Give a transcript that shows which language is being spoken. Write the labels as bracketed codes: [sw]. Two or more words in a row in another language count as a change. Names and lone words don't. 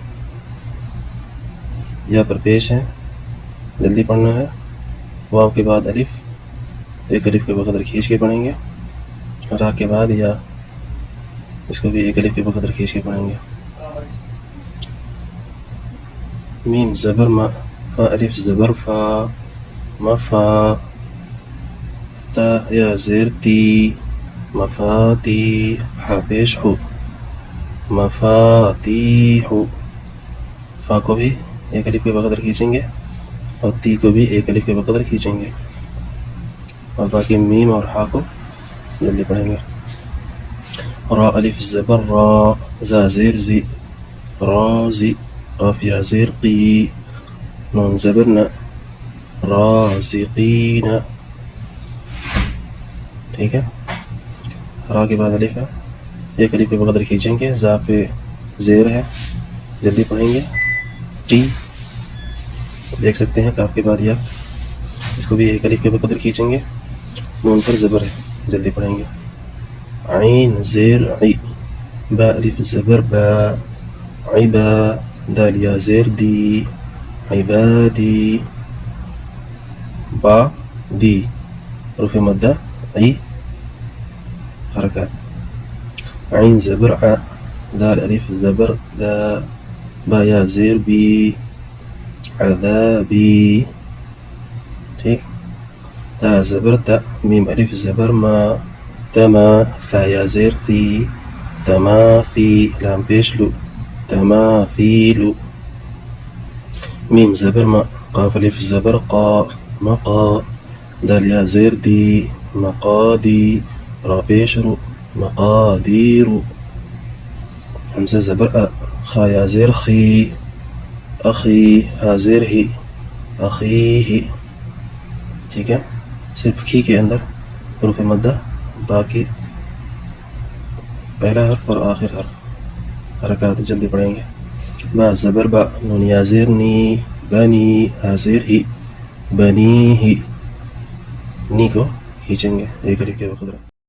[ur] یا پر پیش ہے، جلدی پڑھنا ہے. واو کے بعد الف، ایک الف کے بقدر کھینچ کے پڑھیں گے. را کے بعد یا، اس کو بھی ایک الف کے بقدر کھینچ کے پڑھیں گے. میم زبر ما، فا الف زبر فا، مفا. تا یا زیر تی، مفاتی. ہا پیش ہو، مفاتیح. فا کو بھی ایک الف کے بقدر کھینچیں گے اور تی کو بھی ایک الف کے بقدر کھینچیں گے اور باقی میم اور ہا کو جلدی پڑھیں گے. را الف زبر را، زا زیر زی، رازی. قاف یا زیر قی، نون زبر نا، رازقین. ٹھیک ہے، را کے بعد الف ہے، ایک الف کے بقدر کھینچیں گے. زا پہ زیر ہے، جلدی پڑھیں گے. ٹی دیکھ سکتے ہیں، کاف کے بعد یا، اس کو بھی ایک الف کے بقدر کھینچیں گے. نون پر زبر ہے، جلدی پڑھیں گے. عین زیر عی، با الف زبر با، عبا. دال یا زیر دی، عبادی. با دی، حروف مدہ، عی، حرکات. عین زبر ع، دال الف زبر ذا. با یا زیر بی، عذابی. ٹھیک. تا زبر تا، میم الف زبر ما، تما. ثا یا زیر ثی، تماثی. لام پیش لو، تماثیلو. میم زبر ما، قاف الف زبر قا، مقا. دال یا زیر دی، مقادی. را پیش رو، مقادیرو. حمزہ زبر أ، خا یا زیر خی، اخی. ہا زیر ہی، اخیہی. ٹھیک ہے، صرف کھی کے اندر حروف مدہ، باقی پہلا حرف اور آخر حرف حرکات جلدی پڑھیں گے. با زبر با، نون یا زیر نی، بنی. ہا زیر ہی، بنی ہی. نی کو کھینچیں گے ایک الف کے بقدر.